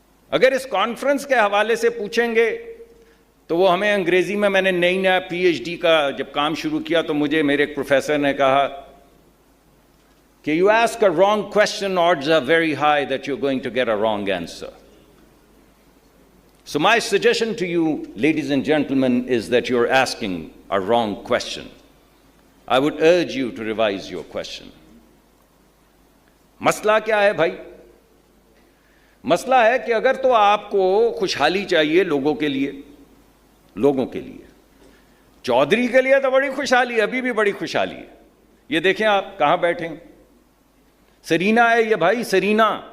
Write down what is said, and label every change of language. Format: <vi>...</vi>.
<ur>اگر اس کانفرنس کے حوالے سے پوچھیں گے تو وہ ہمیں انگریزی میں نے نیا پی ایچ ڈی کا جب کام شروع کیا تو مجھے میرے ایک پروفیسر نے کہا کہ</ur> <en>You ask a wrong question, odds are very high that you're going to get a wrong answer. So my suggestion to you, ladies and gentlemen, is that you're asking a wrong question. I would urge you to revise your question.</en> <ur>مسئلہ کیا ہے بھائی؟ مسئلہ ہے کہ اگر تو آپ کو خوشحالی چاہیے لوگوں کے لیے، چودھری کے لیے تو بڑی خوشحالی ہے، ابھی بھی بڑی خوشحالی ہے. یہ دیکھیں آپ کہاں بیٹھے ہیں، سرینا ہے یہ بھائی، سرینا.</ur>